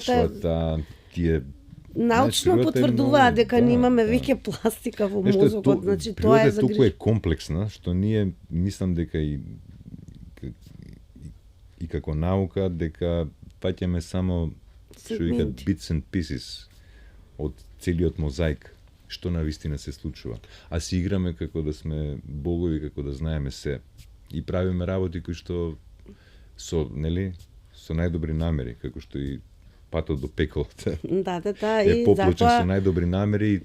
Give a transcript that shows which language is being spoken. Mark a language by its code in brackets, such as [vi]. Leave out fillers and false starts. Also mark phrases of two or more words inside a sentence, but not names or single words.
[mk] Почвата, тие научно потврдуваат дека немаме веќе пластика во мозокот, значи тоа е толку е комплексна што ние мислам дека и како наука дека паќаме само што викаат [en] bits and pieces [mk] од целиот мозаик што навистина се случува. А си играме како да сме богови, како да знаеме се и правиме работи кои што со најдобри намери, како што и патот до пеколото. Да, е поплочен со најдобри намери.